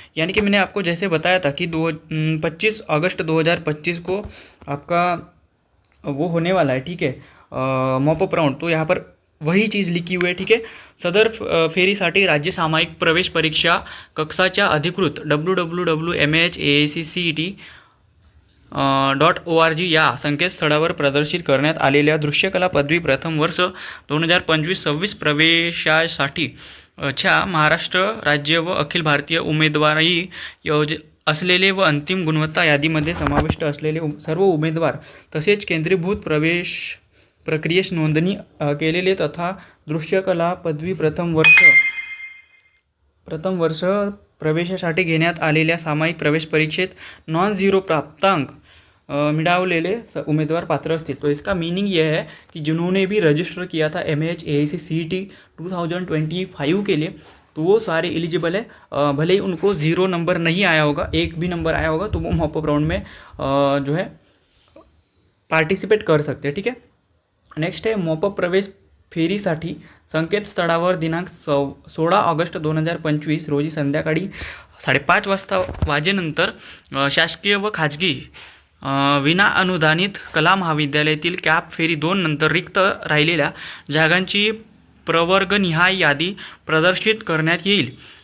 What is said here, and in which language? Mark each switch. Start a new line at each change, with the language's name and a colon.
Hindi: यानी कि मैंने आपको जैसे बताया था कि 25 अगस्त 2025 को आपका वो होने वाला है। ठीक है, मॉपअप राउंड, तो यहाँ पर वही चीज़ लिखी हुई है। ठीक है,
Marathi: सदर फेरीसाठी राज्य सामायिक प्रवेश परीक्षा कक्षाच्या अधिकृत www.mahacet.org या संकेतस्थळावर प्रदर्शित करण्यात आलेल्या दृश्यकला पदवी प्रथम वर्ष 2025-26 प्रवेशासाठी च्या महाराष्ट्र राज्य व अखिल भारतीय उमेदवारी असलेले व अंतिम गुणवत्ता यादीमध्ये समाविष्ट असलेले सर्व उमेदवार तसेच केंद्रीभूत प्रवेश प्रक्रियेस नोंदणी केलेले तथा दृश्यकला पदवी प्रथम वर्ष प्रवेशासाठी घेण्यात आलेल्या सामायिक प्रवेश परीक्षेत नॉन झीरो प्राप्तांक मिळवलेले उम्मीदवार पात्र असतील।
Hindi: तो इसका मीनिंग ये है कि जिन्होंने भी रजिस्टर किया था MHAC CET 2025 के लिए तो वो सारे एलिजिबल है। भले ही उनको ज़ीरो नंबर नहीं आया होगा, एक भी नंबर आया होगा तो वो मॉपअप राउंड में जो है पार्टिसिपेट कर सकते हैं। ठीक है, नेक्स्ट है
Marathi: मॉपअप प्रवेश फेरीसाठी संकेतस्थळावर दिनांक 16 ऑगस्ट 2025 रोजी संध्याकाळी 5:30 वाजेनंतर शासकीय व खाजगी विना अनुदानित कला महाविद्यालयातील कॅप फेरी 2 नंतर रिक्त राहिलेल्या जागांची प्रवर्गनिहाय यादी प्रदर्शित करण्यात येईल।